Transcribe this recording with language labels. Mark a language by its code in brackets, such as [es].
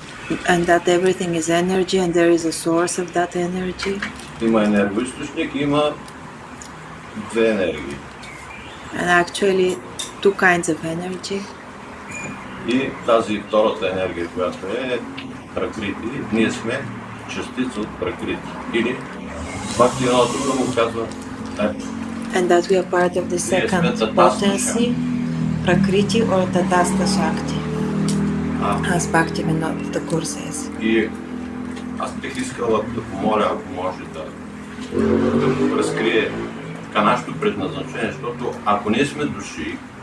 [en] And that everything is energy and there is a source of that energy. [bg] Има енергоизточник, има две енергии. [en] And actually two kinds of energy. [bg] И тази втората енергия, която е пракрити, ние сме частица от пракрити. Или пак и едно друго му казва [en] And that we are part of the second potency, Prakriti or Tatastha Shakti. As Bhaktivinoda Thakur says. [bg] И аз бих искала да помоля, ако може да го разкрие нашето предназначение, защото ако ние сме души,